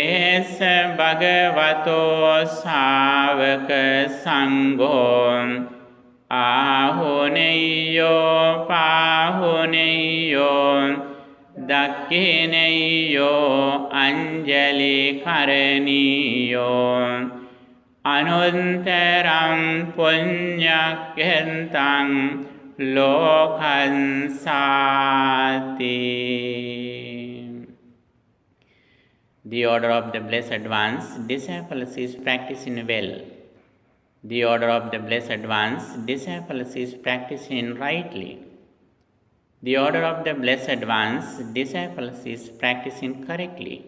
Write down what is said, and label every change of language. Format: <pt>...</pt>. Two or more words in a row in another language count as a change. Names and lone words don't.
<pi>Esa Bhagavato Sāvaka Sangho Ahuneyo pahuneyo dakkineyo anjali karaniyo anuntaram punyakyentam lokan sati.</pi> <en>The order of the Blessed Ones, disciples is practicing well. The order of the Blessed Ones, disciples is practicing rightly. The order of the Blessed Ones, disciples is practicing correctly.</en>